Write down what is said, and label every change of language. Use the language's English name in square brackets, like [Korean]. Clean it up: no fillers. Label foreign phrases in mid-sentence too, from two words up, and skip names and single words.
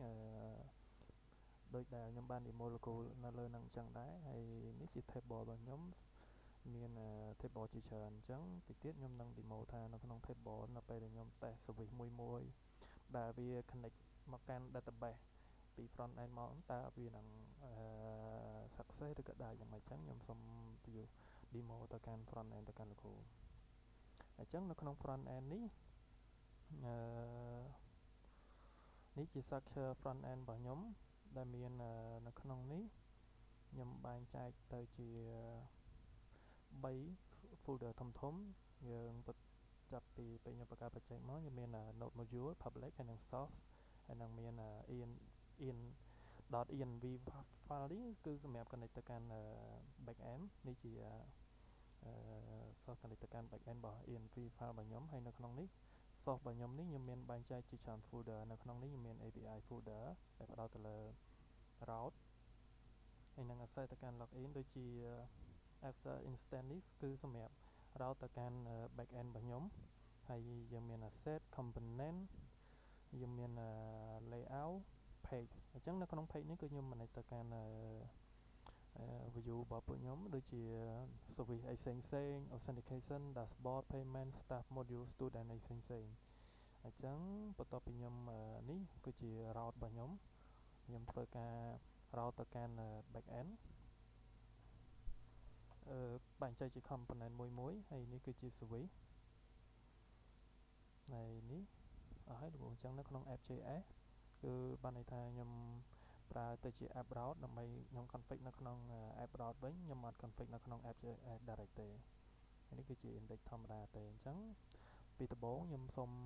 [Khmer] ដូចដែលខ្ញុំបាន demo លោកគ្រូនៅលើនឹងអញ្ចឹងដែរហើយនេះជា table របស់ខ្ញុំមាន table ជាច្រើនអញ្ចឹងតិចទៀតខ្ញុំនឹង demo ថានៅក្នុង table នៅពេលដែលខ្ញុំ [English] test service [Khmer] មួយដែលវា connect មកកាន់ database ពី [English] front end [Khmer] មកតើវានឹងsuccess ឬក៏ដែរយ៉ាងម៉េចអញ្ចឹងខ្ញុំសូម [English] view demo [Khmer] ទៅកាន់ [English] front end [Khmer] ទៅកាន់លោកគ្រូអញ្ចឹងនៅក្នុង [English] front end [Khmer] នេះ នេះជា [English] structure front end [Khmer] របស់ខ្ញុំដែលមាននៅក្នុងនេះខ្ញុំបែងចែកទៅជា3 folder ធំយើងចាប់ពីពេលខ្ញុំបង្កើត project មកខ្ញុំមាន [English] node module public [Khmer] ហើយនិង source ហើយនឹងមាន [English] .env file [Khmer] នេះគឺសម្រាប់ connect ទៅ កាន់ [English] back end [Khmer] នេះជា [English] source connect [Khmer] ទៅកាន់ [English] back end [Khmer] របស់ [English] env file [Khmer] របស់ខ្ញុំហើយនៅក្នុងនេះ source របស់ខ្ញុំនេះខ្ញុំមានបែងចែកជាច្រើន folder នៅក្នុងនេះខ្ញុំមាន [English] API folder [Khmer] ដែលផ្ដោតទៅលើ route ហើយនឹង access ទៅកាន់ login ដូចជា [English] access instance [Khmer] នេះគឺសម្រាប់ route ទៅកាន់ [English] back end [Khmer] របស់ខ្ញុំហើយយើងមាន [English] asset component [Khmer] យើងមាន [English] layout page [Khmer] អញ្ចឹងនៅក្នុង page នេះគឺខ្ញុំ manage ទៅកាន់ view របស់ពួកខ្ញុំដូចជា service អីផ្សេង [English] authentication dashboard payment staff module student [Khmer] អីផ្សេងអញ្ចឹងបន្ទាប់ពីខ្ញុំនេះគឺជា route របស់ខ្ញុំធ្វើការ route ទៅកាន់ [English] back end [Khmer] បែងចែកជា component មួយហើយនេះគឺជា service ហើយនេះអស់ហើយលោកអញ្ចឹងនៅក្នុង app.js គឺបានន័យថាខ្ញុំប្រើទៅជា [English] app route [Khmer] ដើម្បីខ្ញុំ config នៅក្នុង [English] app route [Khmer] វិញខ្ញុំអត់ config នៅក្នុង [English] app.js direct [Khmer] ទេហើយនេះគឺជា index ធម្មតាទេអញ្ចឹងពីដំបូងខ្ញុំសូម